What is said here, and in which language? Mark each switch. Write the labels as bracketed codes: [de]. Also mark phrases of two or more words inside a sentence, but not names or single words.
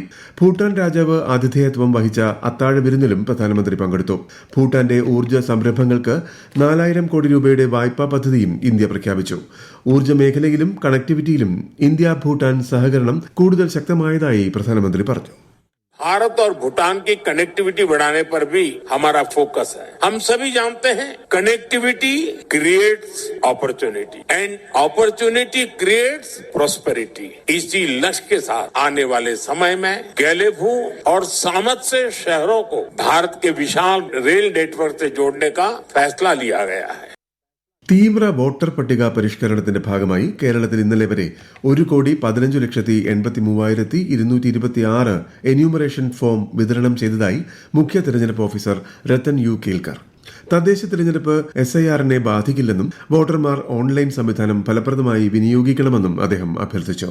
[ml] ഭൂട്ടാൻ രാജാവ് ആതിഥേയത്വം വഹിച്ച അത്താഴ വിരുന്നിലും പ്രധാനമന്ത്രി പങ്കെടുത്തു. ഭൂട്ടാന്റെ ഊർജ്ജ സംരംഭങ്ങൾക്ക് 4000 കോടി രൂപയുടെ വായ്പാ പദ്ധതിയും ഇന്ത്യ പ്രഖ്യാപിച്ചു. ഊർജ്ജ മേഖലയിലും കണക്ടിവിറ്റിയിലും ഇന്ത്യ ഭൂട്ടാൻ സഹകരണം കൂടുതൽ ശക്തമായതായി പ്രധാനമന്ത്രി പറഞ്ഞു. [hi] भारत और भूटान की कनेक्टिविटी बढ़ाने पर भी हमारा फोकस है. हम सभी जानते हैं [en] connectivity creates opportunity and opportunity creates prosperity. [hi] इसी लक्ष्य के साथ आने वाले समय में गैलेफू और सामत से शहरों को भारत के विशाल [en] rail network [hi] से जोड़ने का फैसला लिया गया है. [ml] തീവ്ര വോട്ടർ പട്ടിക പരിഷ്കരണത്തിന്റെ ഭാഗമായി കേരളത്തിൽ ഇന്നലെ വരെ 1,15,83,226 [en] enumeration form [ml] വിതരണം ചെയ്തതായി മുഖ്യ തെരഞ്ഞെടുപ്പ് ഓഫീസർ രത്തൻ യു കേൽക്കർ. തദ്ദേശ തെരഞ്ഞെടുപ്പ് SIR-നെ ബാധിക്കില്ലെന്നും വോട്ടർമാർ ഓൺലൈൻ സംവിധാനം ഫലപ്രദമായി വിനിയോഗിക്കണമെന്നും അദ്ദേഹം അഭ്യർത്ഥിച്ചു.